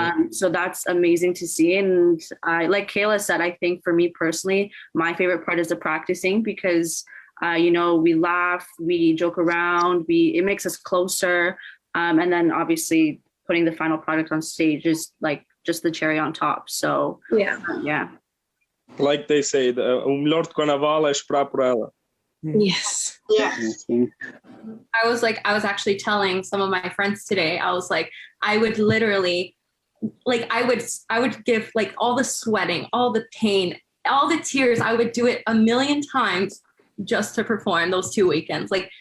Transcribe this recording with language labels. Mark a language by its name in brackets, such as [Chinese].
[English] So that's amazing to see. And like Kayla said, I think for me personally, my favorite part is the practicing, because we laugh, we joke around, it makes us closer. And then obviously putting the final product on stage is like just the cherry on top. So yeah. Like they say, [Portuguese] o melhor de Carnaval é esperar por ela. [English] Yes. Yes. I was actually telling some of my friends today, I was like, I would literally, I would give like all the sweating, all the pain, all the tears, I would do it 1,000,000 times just to perform those 2 weekends.